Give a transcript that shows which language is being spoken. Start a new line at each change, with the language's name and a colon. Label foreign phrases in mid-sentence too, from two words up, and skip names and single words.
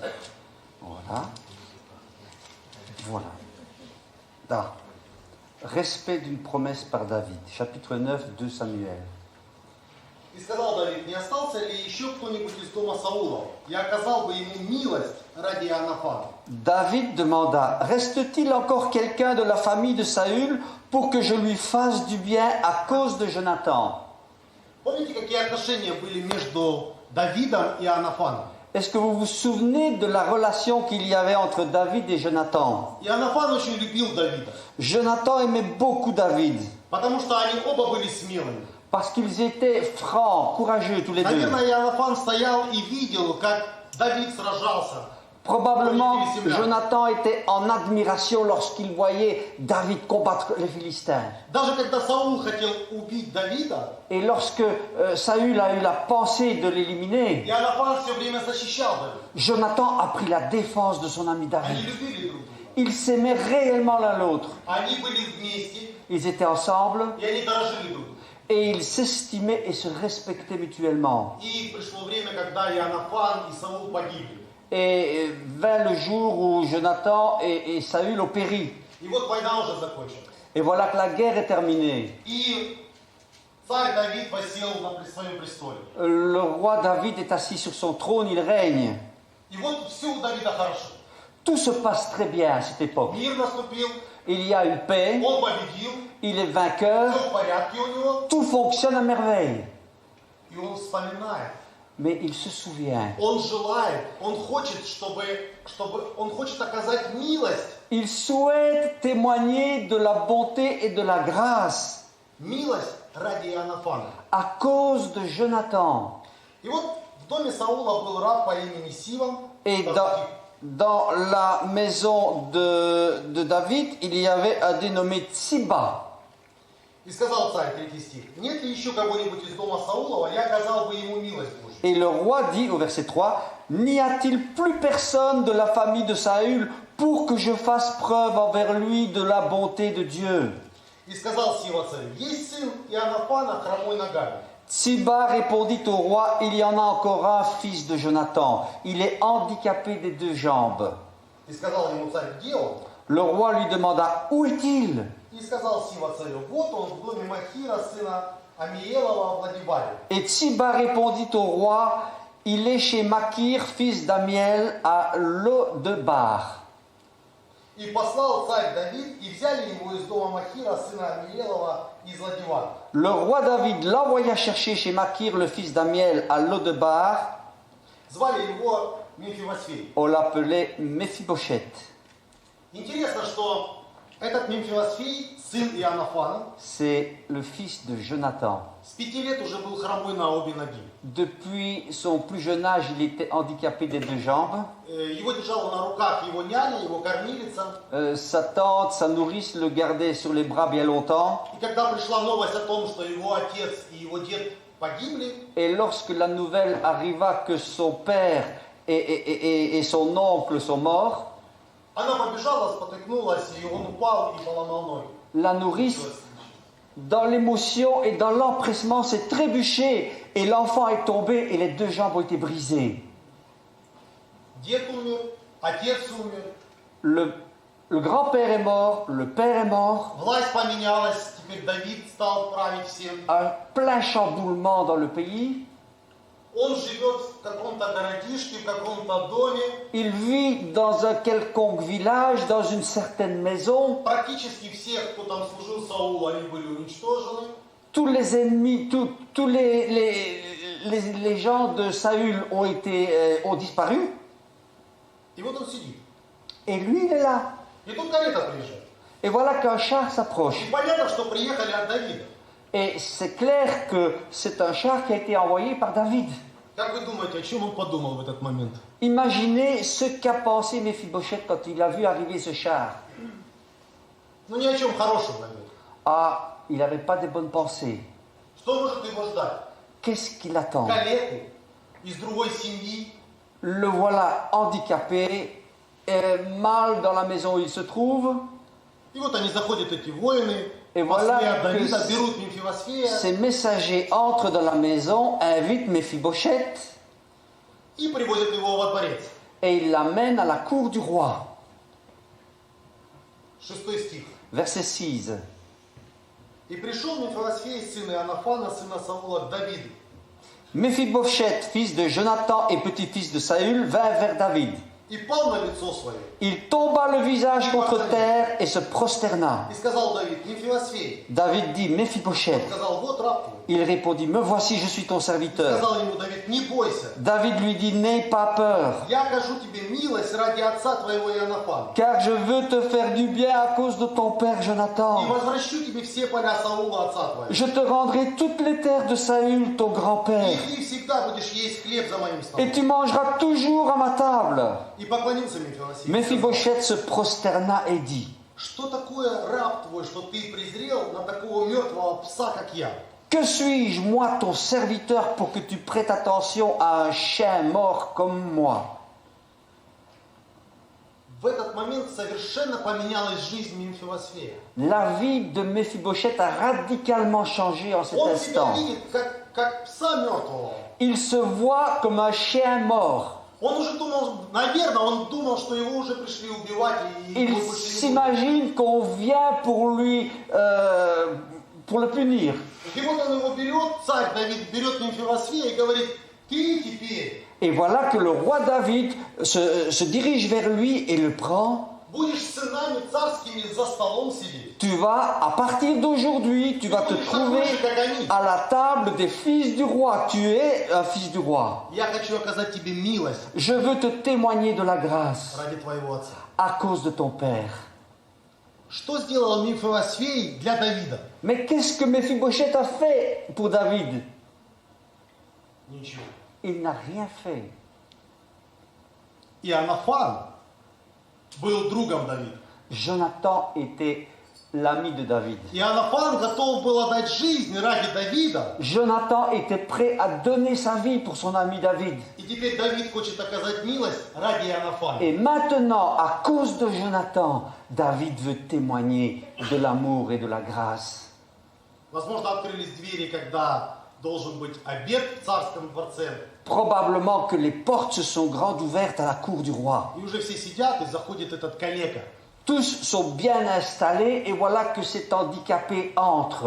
French: Voilà. Voilà. Là. Respect d'une promesse par David. Chapitre 9 de Samuel.
Russian: И сказал Давид, не остался ли еще кто-нибудь из дома Саула? Я оказал бы ему милость ради Иоаннафана.
French: David demanda, reste-t-il encore quelqu'un de la famille de Saül pour que je lui fasse du bien à cause de Jonathan?
Russian: Помните, какие отношения были между Давидом и Иоаннафаном?
French: Est-ce que vous vous souvenez de la relation qu'il y avait entre David et Jonathan?
Russian: Иоаннафан очень любил Давида.
French: Jonathan aimait beaucoup David.
Russian: Потому что они оба были смелыми.
French: Parce qu'ils étaient francs, courageux tous les deux.
Russian: Наверное, Иоаннафан стоял и видел, как Давид сражался.
French: Probablement, Jonathan était en admiration lorsqu'il voyait David combattre les Philistins.
Russian: Даже когда Саул хотел убить Давида,
French: Et lorsque Saül a eu la pensée de l'éliminer,
Russian: Иоаннафан все время защищал Давида.
French: Jonathan a pris la défense de son ami
Russian: Они
French: David.
Russian: любили друг друга.
French: Ils s'aimaient réellement l'un l'autre.
Russian: Они были вместе,
French: Ils étaient ensemble
Russian: и они дорожили друг другом.
French: et ils s'estimaient et se respectaient mutuellement.
Russian: И пришло время, когда Иоаннафан и Саул погибли.
French: Et vint le jour où Jonathan et Saül ont péri.
Russian: И вот война уже закончилась.
French: Et voilà que la guerre est terminée.
Russian: И царь Давид восел на своем престоле.
French: Le roi David est assis sur son trône, il règne.
Russian: И вот все у Давида хорошо.
French: Tout se passe très bien à cette époque.
Russian: Мир наступил,
French: Il y a une paix,
Russian: он победил,
French: il est vainqueur,
Russian: все в порядке у него.
French: tout fonctionne à merveille.
Russian: И он вспоминает.
French: Mais il se souvient.
Russian: Он желает, он хочет, он хочет оказать милость.
French: Il souhaite témoigner de la bonté et de la grâce
Russian: Милость ради Иоаннафана.
French: à cause de Jonathan.
Russian: И вот в доме Саула был раб по имени Сива.
French: Et dans la maison de David, il y avait un dénommé Tsiba.
Russian: И сказал царь, 3 стих, нет ли еще кого-нибудь из дома Саулова, я оказал бы ему милость Божью.
French: Et le roi dit au verset 3, n'y a-t-il plus personne de la famille de Saül pour que je fasse preuve envers lui de la bonté de Dieu?
Russian: И сказал Сива царю, есть сын Иоаннафана, хромой ногами.
French: Tsiba répondit au roi, il y en a encore un, fils de Jonathan. Il est handicapé des 2 jambes.
Russian: И сказал ему царь, где он?
French: Le roi lui demanda, où est-il?
Russian: И сказал Сива царю, вот он в доме Махира, сына Амиелова в Ладибаре.
French: Et Tsiba répondit au roi, il est chez Makir, fils d'Amiel, à Lo-de-Bar.
Russian: И послал царь Давид, и взяли его из дома Махира, сына Амиелова, из Ладивара.
French: Le roi David l'envoya chercher chez Makir, le fils d'Amiel, à Lo-de-Bar.
Russian: Звали его Мемфивосфей.
French: On l'appelait Méphibosheth.
Russian: Интересно, что этот Мемфивосфей, сын Иоаннафана,
French: C'est le fils de Jonathan.
Russian: с 5 лет уже был хромой на обе ноги.
French: Depuis son plus jeune âge, il était handicapé des 2 jambes.
Russian: Его держала на руках его няня, его кормилица.
French: Sa tante, sa nourrice le gardait sur les bras bien longtemps.
Russian: И когда пришла новость о том, что его отец и его дед погибли,
French: Et lorsque la nouvelle arriva que son père et son oncle sont morts,
Russian: она побежала, спотыкнулась, и он упал и поломал ноги.
French: la nourrice, dans l'émotion et dans l'empressement, s'est trébuchée et l'enfant est tombé et les 2 jambes ont été brisées.
Russian: Дед умер, отец умер,
French: Le grand-père est mort, le père est mort.
Russian: власть поменялась, теперь Давид стал править всем.
French: Un plein chamboulement dans le pays.
Russian: Он живет в каком-то городишке, в каком-то доме.
French: Il vit dans un quelconque village, dans une certaine maison.
Russian: Практически все, кто там служил Саулу, они были уничтожены.
French: Tous les ennemis, tous les gens de Saül ont disparu.
Russian: И вот он сидит.
French: Et lui, il est là.
Russian: И тут карета приезжает.
French: Et voilà qu'un char s'approche.
Russian: И понятно, что приехали от Давида.
French: Et c'est clair que c'est un char qui a été envoyé par David.
Russian: Как вы думаете, о чем он подумал в этот момент?
French: Imaginez ce qu'a pensé Méphibosheth quand il a vu arriver ce char.
Russian: Ну ни о чем хорошем, наверное.
French: Ah, il n'avait pas de bonnes pensées.
Russian: Что может его ждать?
French: Qu'est-ce qu'il attend?
Russian: Калеку из другой семьи.
French: Le voilà handicapé, mal dans la maison où il se trouve.
Russian: И вот они заходят, эти воины,
French: Et
Russian: послы
French: voilà
Russian: от Давида,
French: que
Russian: берут Мемфивосфея
French: ces messagers entrent dans la maison, invitent Méphibosheth
Russian: и приводят его во дворец.
French: et ils l'amènent à la cour du roi.
Russian: 6 стих.
French: Verset 6.
Russian: И пришел Мемфивосфей, сын Иоаннафана, сына Саула, к Давиду.
French: Méphibosheth, fils de Jonathan et petit-fils de Saül, vint vers David.
Russian: И пал на лицо свое.
French: Il tomba le visage contre terre et se prosterna.
Russian: И сказал Давид: Мемфивосфей.
French: David dit,
Russian: Он
French: Méphibosheth.
Russian: сказал: вот раб твой.
French: Il répondit, me voici, je suis ton serviteur.
Russian: Сказал ему Давид: не бойся.
French: David lui dit, n'aie pas peur, Я окажу тебе милость ради отца твоего Иоаннафана. car je veux te faire du bien à cause de ton père
Russian: И
French: Jonathan.
Russian: возвращу тебе все поля Саула, отца твоего.
French: Je te rendrai toutes les terres de Saül, ton grand-père,
Russian: И ты всегда будешь есть хлеб за моим
French: et
Russian: столом.
French: tu mangeras toujours à ma table.
Russian: И поклонился Мемфивосфей.
French: Méphibosheth se prosterna et dit,
Russian: Что такое раб твой, что ты презрел на такого мертвого пса, как я?
French: que suis-je, moi, ton serviteur, pour que tu prêtes attention à un chien mort comme moi?
Russian: В этот момент совершенно поменялась жизнь Мемфивосфея.
French: La vie de Méphibosheth a radicalement changé en cet
Russian: Он себя
French: instant.
Russian: видит как пса мертвого.
French: Il se voit comme un chien mort.
Russian: Он уже думал, наверное, он думал, что его уже пришли убивать и
French: Il
Russian: его больше не будет.
French: s'imagine qu'on vient pour le punir.
Russian: И вот он его берет, царь Давид берет Мемфивосфея и говорит: ты теперь
French: Et voilà que le roi David se dirige vers lui et le prend.
Russian: будешь с сынами царскими за столом сидеть.
French: Tu vas, à partir d'aujourd'hui, tu vas te
Russian: Будешь
French: trouver
Russian: такой же, как они.
French: à la table des fils du roi. Tu es un fils du roi.
Russian: Я хочу оказать тебе милость
French: Je veux te témoigner de la grâce
Russian: ради твоего отца.
French: à cause de ton père.
Russian: Что сделал Мемфивосфей для Давида?
French: Mais qu'est-ce que Méphibosheth a fait pour David?
Russian: Ничего.
French: Il n'a rien fait.
Russian: Иоаннафан был другом Давида.
French: Jonathan était l'ami de David.
Russian: Иоаннафан готов был отдать жизнь ради Давида.
French: Jonathan était prêt à donner sa vie pour son ami David.
Russian: И теперь Давид хочет оказать милость ради Иоаннафана.
French: Et maintenant, à cause de Jonathan, David veut témoigner de l'amour et de la grâce.
Russian: Возможно, открылись двери, когда должен быть обед в царском дворце.
French: Probablement que les portes se sont grandes ouvertes à la cour du roi.
Russian: И уже все сидят, и заходит этот калека.
French: Tous sont bien installés et voilà que cet handicapé entre.